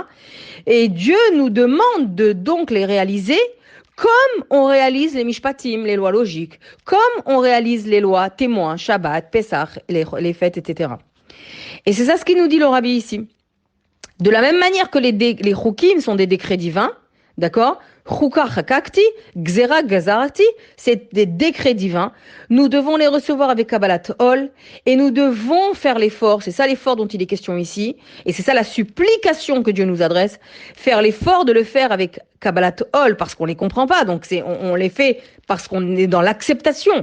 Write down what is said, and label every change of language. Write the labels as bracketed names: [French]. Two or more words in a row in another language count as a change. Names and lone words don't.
[French] Et Dieu nous demande de donc les réaliser comme on réalise les mishpatim, les lois logiques, comme on réalise les lois témoins, Shabbat, Pessah, les fêtes, etc. Et c'est ça ce qu'il nous dit le Rabbi ici. De la même manière que les chukim sont des décrets divins, d'accord? [Hebrew] חוקה חקקתי גזירה גזרתי, [French] c'est des décrets divins. Nous devons les recevoir avec [Hebrew] קבלת עול [French] et nous devons faire l'effort. C'est ça l'effort dont il est question ici. Et c'est ça la supplication que Dieu nous adresse. Faire l'effort de le faire avec [Hebrew] קבלת עול [French] parce qu'on les comprend pas. Donc on les fait parce qu'on est dans l'acceptation.